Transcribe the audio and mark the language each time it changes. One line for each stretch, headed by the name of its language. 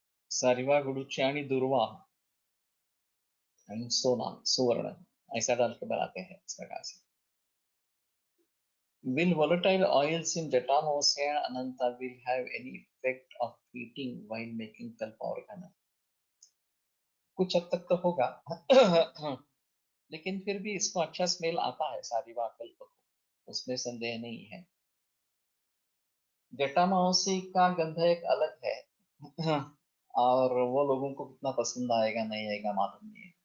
Hindi: सारिवा गुड़ुची आणि दुर्वा and सोना सुवर्ण ऐसा डाल के बनाते हैं इस प्रकार से।
English: Will volatile oils in Jetamosia and Ananta will have any effect of heating while making kalpa organa?
Hindi: कुछ हद तक तो होगा लेकिन फिर भी इसको अच्छा स्मेल आता है सारिवा कल्प को, उसमें संदेह नहीं है। जटामाउसी का गंध एक अलग है और वो लोगों को कितना पसंद आएगा नहीं आएगा मालूम नहीं है।